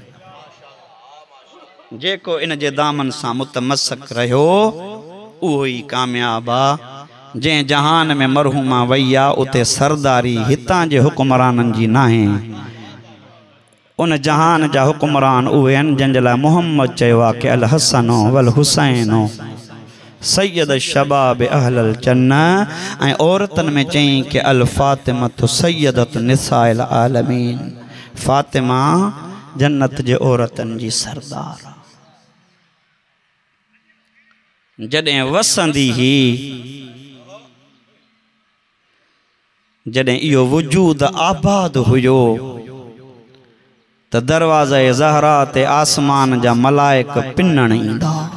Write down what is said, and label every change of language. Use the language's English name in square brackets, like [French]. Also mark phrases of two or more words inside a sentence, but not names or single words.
[Sindhi] जेको इन जे दामन सां मुतमस्सक रहियो उहो ई कामयाब आ। जंहिं जहान में मरहूमा वई आ उते सरदारी हितां जे हुक्मराननि जी नाहे। उन जहान जा हुक्मरान उहे आहिनि जंहिंजे लाइ मोहम्मद चयो आहे कि [Arabic] الحسن والحسين سيد شباب أهل الجنة, [Sindhi] ऐं औरतनि में चई कि [Arabic] الفاطمة سيدة نساء العالمين, [Sindhi] फातिमा जन्नत जे औरतनि जी सरदार। जॾहिं वसंदी ही जॾहिं इहो वजूद आबाद हुयो त दरवाज़े ज़हरा ते आसमान जा मलाइक पिनण ईंदा।